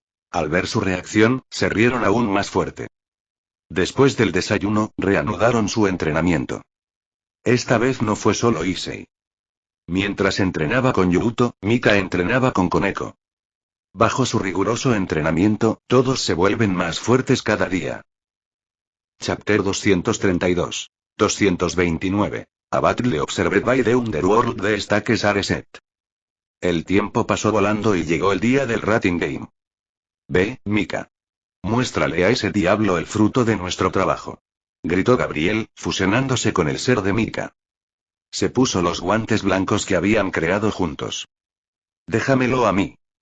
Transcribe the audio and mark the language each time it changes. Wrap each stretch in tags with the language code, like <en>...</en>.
<es>Al ver su reacción, se rieron aún más fuerte. Después del desayuno, reanudaron su entrenamiento. Esta vez no fue solo Issei. Mientras entrenaba con Yuuto, Mika entrenaba con Koneko. Bajo su riguroso entrenamiento, todos se vuelven más fuertes cada día.</es> <en>Chapter 232. 229. A Battle Observed by the Underworld de Stakes Areset.</en> <es>El tiempo pasó volando y llegó el día del rating game. Ve, Mika. Muéstrale a ese diablo el fruto de nuestro trabajo. Gritó Gabriel, fusionándose con el ser de Mika. Se puso los guantes blancos que habían creado juntos. Déjamelo a mí.</es>